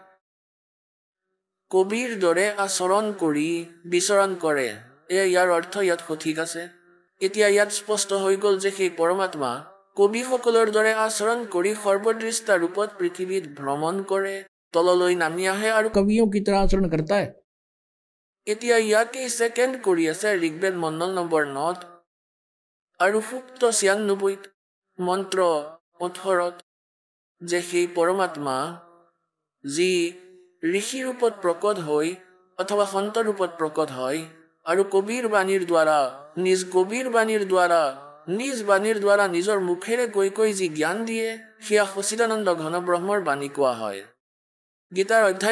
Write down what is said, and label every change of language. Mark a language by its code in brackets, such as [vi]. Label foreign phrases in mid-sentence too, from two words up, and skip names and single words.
[as] কবিৰ দৰে আচৰণ কৰি বিচৰণ কৰে এয়া ইয়াৰ অৰ্থ ইয়াত সঠিক আছে এতিয়া ইয়াত স্পষ্ট হৈ গ'ল যে সেই পৰমাত্মা কবিসকলৰ দৰে আচৰণ কৰি সৰ্বদৃষ্টা ৰূপত পৃথিৱীত ভ্ৰমণ কৰে তললৈ নামি আহে আৰু [hi] कवियों की तरह आचरण करता है [as] এতিয়া ইয়াকেই ছেকেণ্ড কৰি আছে ঋগ্বেদ মণ্ডল নম্বৰ 9 আৰু সূক্ত 96 মন্ত্ৰ 18 যে সেই পৰমাত্মা যি ঋষি ৰূপত প্ৰকট হৈ অথবা সন্ত ৰূপত প্ৰকট হয় আৰু কবিৰ বাণীৰ দ্বাৰা নিজ বাণীৰ দ্বাৰা নিজৰ মুখেৰে কৈ যি জ্ঞান দিয়ে সেয়া সচিদানন্দ ঘন ব্ৰহ্মৰ বাণী কোৱা হয় গীতাৰ অধ্যায়